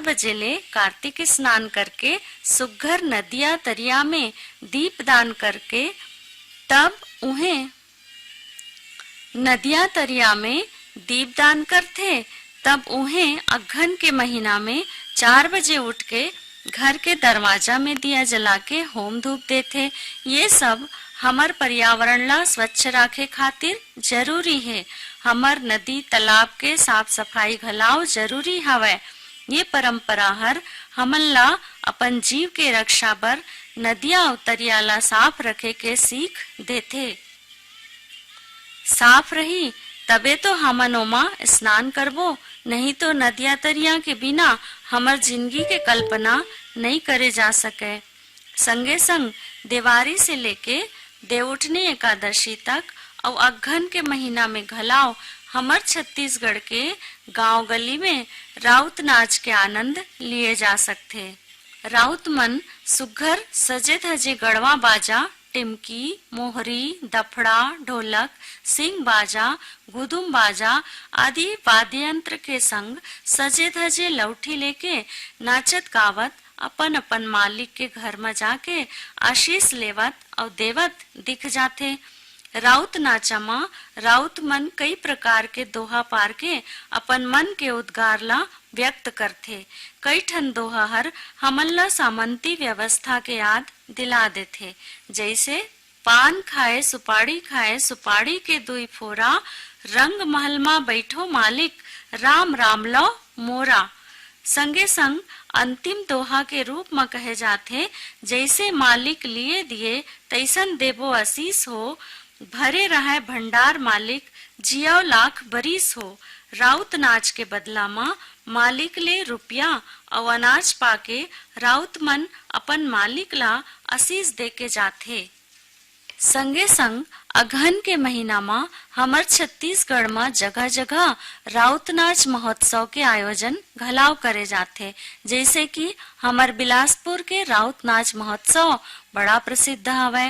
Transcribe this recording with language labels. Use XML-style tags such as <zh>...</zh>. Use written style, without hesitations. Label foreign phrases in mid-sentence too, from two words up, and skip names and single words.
<hne>बजे ले कार्तिक स्नान करके सुघ्घर नदिया तरिया में दीप दान करके तब उन्हें नदिया तरिया में दीप दान करथे, तब उन्हें अघन के महीना में 4 बजे उठ के घर के दरवाजा में दिया जला के होम धूप देथे। ये सब हमर पर्यावरण ला स्वच्छ राखे खातिर जरूरी है। हमर नदी तालाब के साफ सफाई घलाव जरूरी हवय। ये परंपरा हर हमन ला अपन जीव के रक्षा बर नदिया अउ तरिया ला साफ रखे के सीख देथे। साफ रही तबे तो हमन ओमा स्नान करबो, नहीं तो नदिया तरिया के बिना हमर जिंदगी के कल्पना नहीं करे जा सके। संगे संग देवारी से लेके देवउठनी एकादशी तक और अघन के महीना में घलाव हमर छत्तीसगढ़ के गांव गली में राउत नाच के आनंद लिए जा सकते। राउत मन सुघ्घर सजे धजे गड़वा बाजा, टिमकी, मोहरी, दफड़ा, ढोलक, सिंग बाजा, गुदुम बाजा आदि वाद्य यंत्र के संग सजे धजे लौठी लेके नाचत गावत अपन अपन मालिक के घर में जाके आशीष लेवत और देवत दिख जाते। राउत नाचा मा राउत मन कई प्रकार के दोहा पार के अपन मन के उद्गार ला व्यक्त करथे। कई ठन दोहा हर हमन ला सामंती व्यवस्था के याद दिला देथे, जैसे पान खाए सुपाड़ी के दुई फोरा, रंग महल मा बैठो मालिक, राम राम लो मोरा। संगे संग अंतिम दोहा के रूप में कहे जाथे, जैसे मालिक लिए दिए तैसन देबो आशीष हो, भरे रहे भंडार मालिक जियो लाख बरिस हो। राउत नाच के बदला मा मालिक ले रुपया और अनाज पाके राउत मन अपन मालिक ला आशीष दे के जाथे। संगे संग अगहन के महीना मा हमर छत्तीसगढ़ मा जगह जगह राउत नाच महोत्सव के आयोजन घलाव करे जाथे। जैसे कि हमर बिलासपुर के राउत नाच महोत्सव बड़ा प्रसिद्ध हवय।</hne>